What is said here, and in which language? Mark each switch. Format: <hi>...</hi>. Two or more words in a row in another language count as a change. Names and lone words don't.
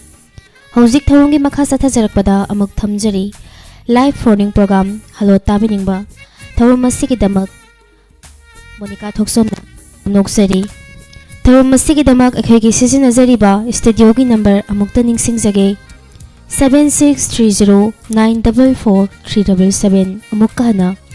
<mni>Hauzik thorungi makha satha jarakpada amuk thamjari</mni> <en>live phone program</en> <mni>Hello Tabiningba thorum masigi damak Monica Thoksom noksari thorum masigi damak akhegi sisinajari ba studio gi number amukta ningsing jage 7630944377 amukana</mni>